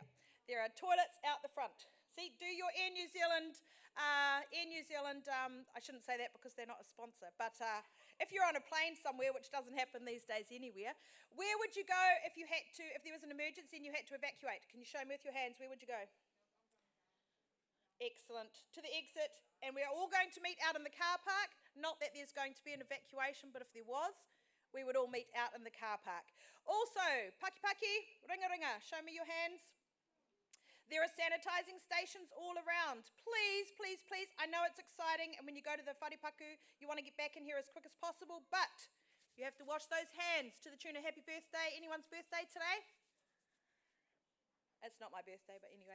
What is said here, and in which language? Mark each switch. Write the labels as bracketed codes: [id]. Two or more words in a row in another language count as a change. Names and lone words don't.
[en] There are toilets out the front. See, do your Air New Zealand, I shouldn't say that because they're not a sponsor, but if you're on a plane somewhere, which doesn't happen these days anywhere, where would you go if there was an emergency and you had to evacuate? Can you show me with your hands, where would you go? Excellent. To the exit, and we're all going to meet out in the car park. Not that there's going to be an evacuation, but if there was, we would all meet out in the car park. Also, [mi] paki paki, ringa ringa, [en] show me your hands. There are sanitising stations all around. Please, please, please, I know it's exciting, and when you go to the wharipaku, you want to get back in here as quick as possible, but you have to wash those hands to the tune of happy birthday. Anyone's birthday today? It's not my birthday, but anyway.